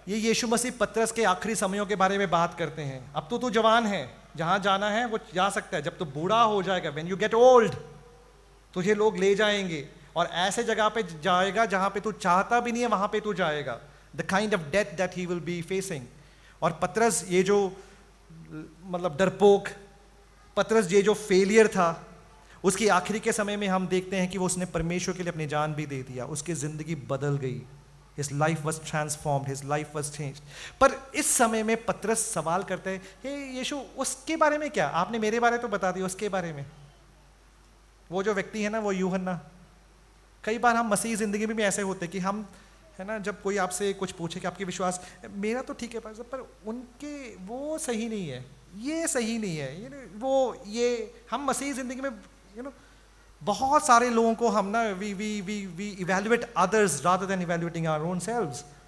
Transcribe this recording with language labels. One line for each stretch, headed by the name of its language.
Hindi: ये यीशु मसीह पतरस के आखिरी समयों के बारे में बात करते हैं। अब तो तू जवान है, जहाँ जाना है वो जा सकता है। जब तू बूढ़ा हो जाएगा,
English: when you get old,
Hindi: तुझे लोग ले जाएंगे और ऐसे जगह पे जाएगा जहाँ पे तू चाहता भी नहीं है, वहाँ पे तू जाएगा।
English: The kind of death that he will be facing.
Hindi: और पतरस, ये जो मतलब डरपोक पतरस, ये जो फेलियर था, उसकी आखिरी के समय में हम देखते हैं कि वो उसने परमेश्वर के लिए अपनी जान भी दे दिया। उसकी ज़िंदगी बदल गई।
English: His life was transformed, his life was changed.
Hindi: पर इस समय में पतरस सवाल करते हैं, हे यीशु, उसके बारे में क्या? आपने मेरे बारे तो बता दिया, उसके बारे में? वो जो व्यक्ति है ना, वो यूहन्ना। कई बार हम मसीह ज़िंदगी में भी ऐसे होते हैं कि हम, है ना, जब कोई आपसे कुछ पूछे कि आपके विश्वास, मेरा तो ठीक है पर उनके वो सही नहीं है, ये सही नहीं है, ये हम मसीह ज़िंदगी में बहुत सारे लोगों को हम ना
English: We evaluate others rather than evaluating our own selves.